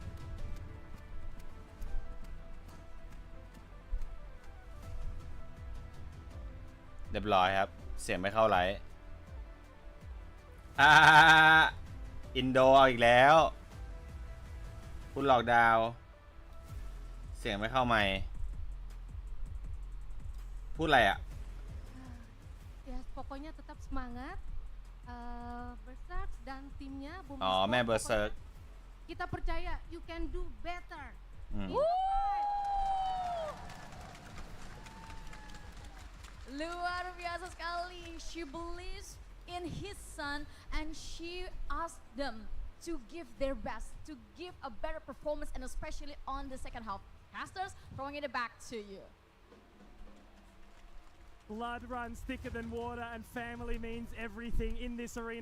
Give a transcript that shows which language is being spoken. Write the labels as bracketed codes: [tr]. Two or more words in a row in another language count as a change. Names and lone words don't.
[th] เรียบร้อยครับเสียงไม่เข้าไลฟ์ อินโดเอาอีกแล้วคุณหลอกดาวเสียงไม่เข้าไมค์พูดอะไรอ่ะ [id] Ya pokoknya tetap semangat. Berserk dan timnya Boom [th] อ๋อแม่เบอร์เซิร์ก [id] Kita percaya [en] you can do better. [id] Luar biasa sekali. [en] She believes in his son and she asked them to give their best, to give a better performance, and especially on the second half. Casters, throwing it back to you. Blood runs thicker than water, and family means everything in this arena.